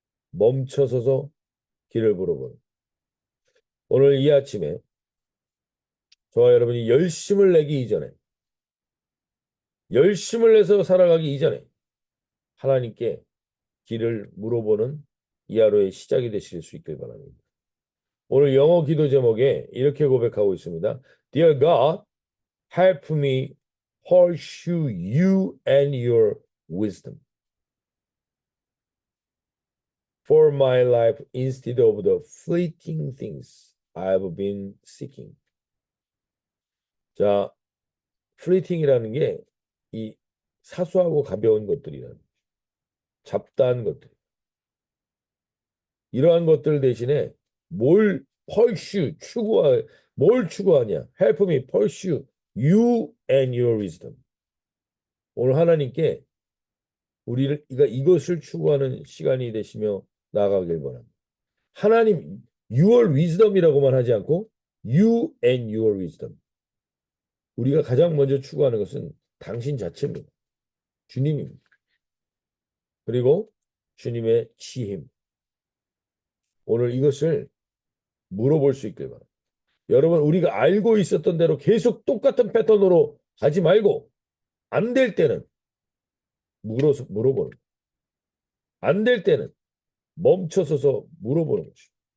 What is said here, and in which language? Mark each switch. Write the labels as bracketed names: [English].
[Korean] 멈춰서서 길을 물어보는. 오늘 이 아침에 저와 여러분이 열심을 내기 이전에, 열심을 내서 살아가기 이전에 하나님께 길을 물어보는 이 하루의 시작이 되실 수 있길 바랍니다. 오늘 영어 기도 제목에 이렇게 고백하고 있습니다. [English] Dear God, help me pursue you and your wisdom for my life instead of the fleeting things I've been seeking. [Korean] 자, fleeting이라는 게 이 사소하고 가벼운 것들이라는 잡다한 것들. 이러한 것들 대신에 뭘 pursue, 뭘 추구하냐? [English] Help me pursue you and your wisdom. [Korean] 오늘 하나님께 우리가 이것을 추구하는 시간이 되시며 나아가길 바랍니다. 하나님, your wisdom이라고만 하지 않고 [English] you and your wisdom. [Korean] 우리가 가장 먼저 추구하는 것은 당신 자체입니다. 주님입니다. 그리고 주님의 지혜입니다. 오늘 이것을 물어볼 수 있길 바랍니다. 여러분, 우리가 알고 있었던 대로 계속 똑같은 패턴으로 가지 말고 안 될 때는 물어보는, 안 될 때는 멈춰서서 물어보는 것이.